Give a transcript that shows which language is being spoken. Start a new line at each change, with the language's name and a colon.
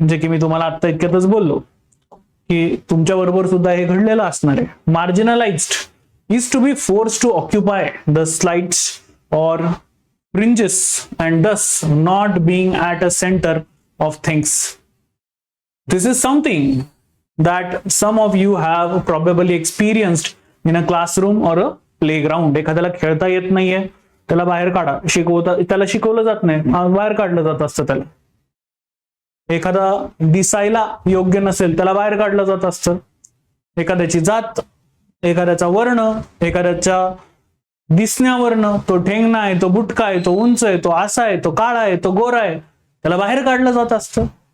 Marathi: जे की मी तुम्हाला आता इतक्यातच बोललो की तुमच्या बरोबर सुद्धा हे घडलेलं असणार आहे.
English: Marginalised is to be forced to occupy the slides or fringes and thus not being at a center of things. This is something that some of you have probably experienced in a classroom or a playground.
Marathi: एखाद्याला खेळता येत नाहीये, त्याला बाहेर काढा. त्याला शिकवलं जात नाही, बाहेर काढलं जात असतं. त्याला एखादा दिसायला योग्य नसेल, त्याला बाहेर काढलं जात असतं. एखाद्याची जात, एखाद्याचा वर्ण, एखाद्याच्या दिसण्यावरनं, तो ठेंगणा आहे, तो बुटका आहे, तो उंच आहे, तो असा आहे, तो काळा आहे, तो गोरा आहे, त्याला बाहेर काढलं जात असतं.